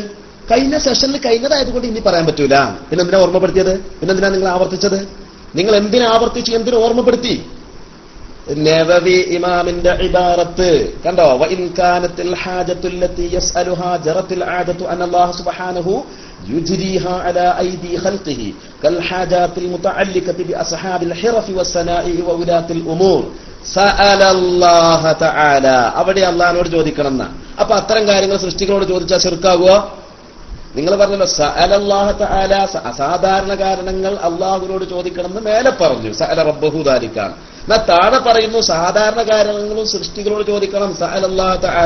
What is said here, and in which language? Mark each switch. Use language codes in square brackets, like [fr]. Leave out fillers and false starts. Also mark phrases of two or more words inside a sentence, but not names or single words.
[ml] കഴിഞ്ഞ സെഷനിൽ കഴിഞ്ഞതായതുകൊണ്ട് ഇനി പറയാൻ പറ്റൂല. പിന്നെ എന്തിനാ ഓർമ്മപ്പെടുത്തിയത്? പിന്നെന്തിനാ നിങ്ങൾ ആവർത്തിച്ചത്? നിങ്ങൾ എന്തിനാ ആവർത്തിച്ചു? എന്തിനു ഓർമ്മപ്പെടുത്തി? നവവി ഇമാമിന്റെ ഇബാറത്ത് കണ്ടോ? [ar] وإن كانت الحاجة التي يسألها جرت العادة أن الله سبحانه يجريها على أيدي خلقه كالحاجات المتعلقة بأصحاب الحرف والصنائع وولاة الأمور سأل الله تعالى [ml] അവിടെ അള്ളാഹിനോട് ചോദിക്കണം എന്നാ. അപ്പൊ അത്തരം കാര്യങ്ങൾ സൃഷ്ടികളോട് ചോദിച്ചാൽ ശിർക്കാകുമോ? നിങ്ങൾ പറഞ്ഞല്ലോ [ar] سأل الله تعالى, [ml] അസാധാരണ കാരണങ്ങൾ അള്ളാഹുവിനോട് ചോദിക്കണം എന്ന് മേലെ പറഞ്ഞു, [ar] سأل ربه ذلك. [ml] എന്നാ താഴെ പറയുന്നു സാധാരണ കാരണങ്ങളും സൃഷ്ടികളോട് ചോദിക്കണം, [ar] سأل الله تعالى.